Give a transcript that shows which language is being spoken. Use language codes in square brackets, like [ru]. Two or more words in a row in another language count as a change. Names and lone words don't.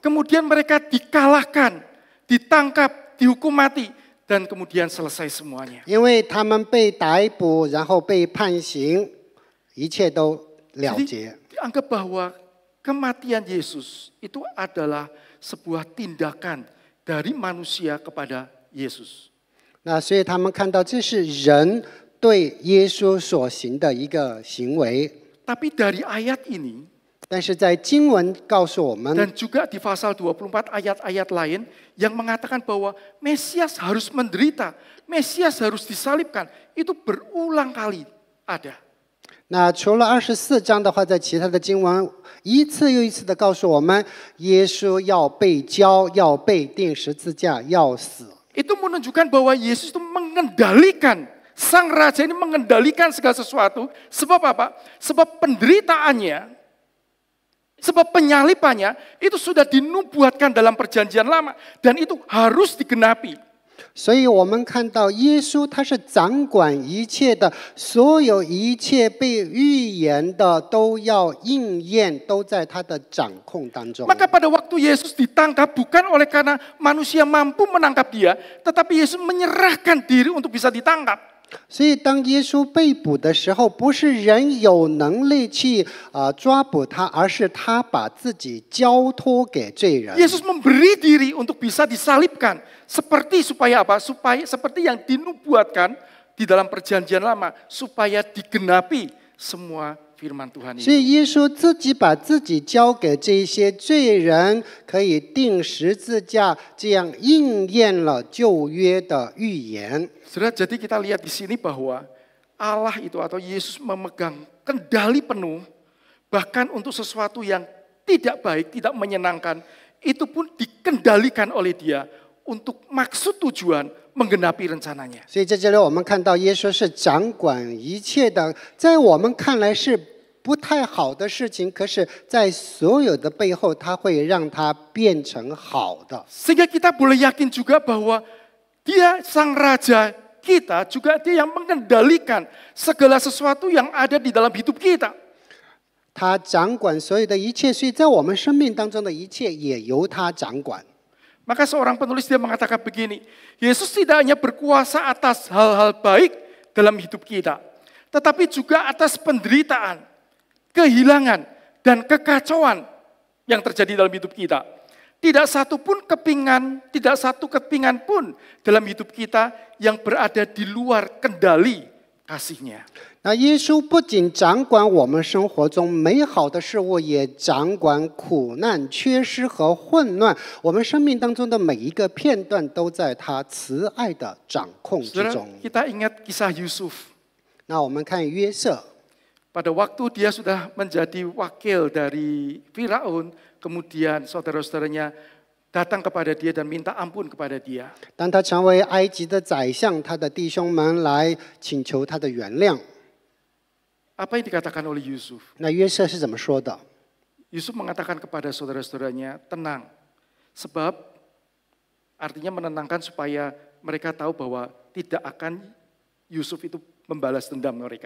[id] Kemudian mereka dikalahkan, ditangkap, dihukum mati, dan kemudian selesai semuanya. [zh] 因为他们被逮捕，然后被判刑，一切都了结。 [id] Jadi dianggap bahwa kematian Yesus itu adalah sebuah tindakan dari manusia kepada Yesus. [zh] 那所以他们看到这是人对耶稣所行的一个行为。 [id] Tapi dari ayat ini, [zh] 但是在经文告诉我们， [id] dan juga di pasal 24 ayat-ayat lain yang mengatakan bahwa Mesias harus menderita, Mesias harus disalibkan, itu berulang kali ada. [zh] 那除了24章的话，在其他的经文一次又一次的告诉我们，耶稣要被交，要被钉十字架，要死。 [id] Itu menunjukkan bahwa Yesus itu mengendalikan, Sang Raja ini mengendalikan segala sesuatu. Sebab apa? Sebab penderitaannya, sebab penyalipannya itu sudah dinubuatkan dalam perjanjian lama. Dan itu harus digenapi. [zh] 所以我们看到耶稣他是掌管一切的，所有一切被预言的都要应验，都在他的掌控当中。 [id] Maka pada waktu Yesus ditangkap bukan oleh karena manusia mampu menangkap dia, tetapi Yesus menyerahkan diri untuk bisa ditangkap. [zh] 所以，当耶稣被捕的时候，不是人有能力去抓捕他，而是他把自己交托给罪人。 [id] Yesus memberi diri untuk bisa disalibkan. Seperti supaya apa? Supaya seperti yang dinubuatkan di dalam perjanjian lama. Supaya digenapi semua firman Tuhan [zh] 所 [id] itu. [zh] 以，耶稣自己把自己交给这些罪人，可以钉十字架，这样应验了旧约的预言。 [id] Saudara, jadi kita lihat di sini bahwa Allah itu atau Yesus memegang kendali penuh, bahkan untuk sesuatu yang tidak baik, tidak menyenangkan, itu pun dikendalikan oleh Dia untuk maksud tujuan menggenapi rencananya. [zh] 所以在这里我们看到耶稣是掌管一切的，在我们看来是不太好的事情，可是在所有的背后，他会让它变成好的。 [id] Sehingga kita boleh yakin juga bahwa Dia sang Raja kita, juga Dia yang mengendalikan segala sesuatu yang ada di dalam hidup kita. [zh] 他掌管所有的一切，所以在我们生命当中的一切也由他掌管。 [id] Maka seorang penulis dia mengatakan begini, Yesus tidak hanya berkuasa atas hal-hal baik dalam hidup kita, tetapi juga atas penderitaan, kehilangan, dan kekacauan yang terjadi dalam hidup kita. Tidak satu kepingan pun dalam hidup kita yang berada di luar kendali kasih-Nya. [zh] 那耶稣不仅掌管我们生活中美好的事物，也掌管苦难、缺失和混乱。我们生命当中的每一个片段都在他慈爱的掌控之 [id] Saudara, [zh] 中。 [id] kita ingat kisah Yusuf. [zh] 那我们看约瑟， [id] Pada waktu dia sudah menjadi wakil dari Firaun, kemudian saudara-saudaranya datang kepada dia dan minta ampun kepada dia. [zh] 当他成为埃及的宰相，他的弟兄们来请求他的原谅。 [id] Apa yang dikatakan oleh Yusuf? [zh] 那约瑟是怎么说的？ [id] Yusuf mengatakan kepada saudara-saudaranya, tenang. Sebab artinya menenangkan supaya mereka tahu bahwa tidak akan Yusuf itu membalas dendam mereka.